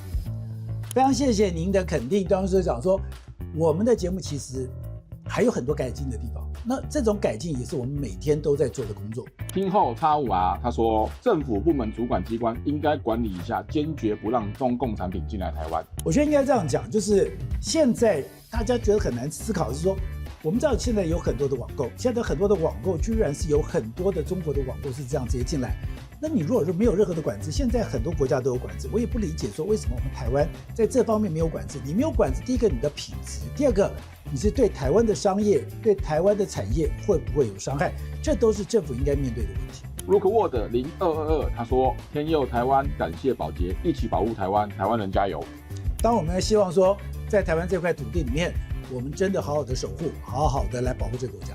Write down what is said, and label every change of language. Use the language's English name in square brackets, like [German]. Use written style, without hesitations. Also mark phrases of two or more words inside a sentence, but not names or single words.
[Chinese] 非常謝謝您的肯定。當時講說，我們的節目其實還有很多改進的地方， 那這種改進也是我們每天都在做的工作。聽後X5R他說，政府部門主管機關應該管理一下，堅決不讓中共產品進來台灣。我覺得應該這樣講，就是現在大家覺得很難思考，是說我們知道現在有很多的網購，現在很多的網購居然是有很多的中國的網購是這樣直接進來。那你如果说沒有任何的管制，現在很多國家都有管制，我也不理解說為什麼我们台灣在這方面沒有管制。你沒有管制，第一個你的品質，第二個你是對台灣的商業、對台灣的產業會不會有傷害，這都是政府應該面對的問題。 Rookwood 0222他說，天佑台灣，感謝寶傑，一起保護台灣，台灣人加油。當我們希望說在台灣這塊土地裡面，我們真的好好的守護，好好的來保護這個國家。